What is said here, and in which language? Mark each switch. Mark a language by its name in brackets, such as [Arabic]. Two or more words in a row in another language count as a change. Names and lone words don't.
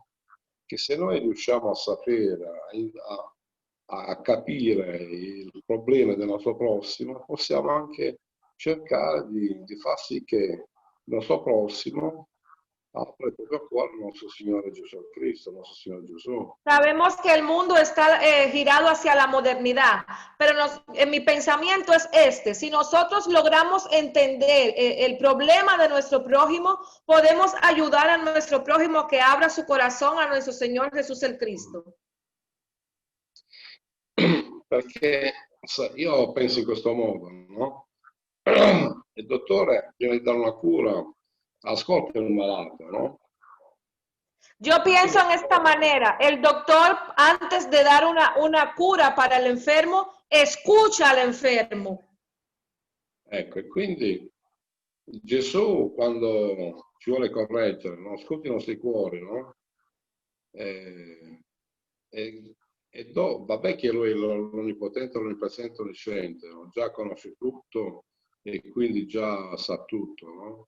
[Italian] Che se noi riusciamo a sapere, a capire il problema del nostro prossimo, possiamo anche cercare di far sì che il nostro prossimo apra il proprio cuore al nostro Signore Gesù Cristo, al nostro Signore Gesù. [Spanish] Sabemos que el mundo está girado hacia la modernidad, pero en mi pensamiento es este: si nosotros logramos entender el problema de nuestro prójimo, podemos ayudar a nuestro prójimo que abra su corazón a nuestro Señor Jesús el Cristo. [Italian] Perché io penso in questo modo, no? Il dottore prima di dare una cura ascolta il malato, no? [Spanish] Yo pienso en esta manera: el doctor, antes de dar una cura para el enfermo, escucha al enfermo. [Italian] Ecco, e quindi Gesù, quando ci vuole correggere, no? Ascolta i nostri cuori, no? Vabbè che lui è l'onnipotente, l'onnipresente, onnisciente, no? Già conosce tutto e quindi già sa tutto, no?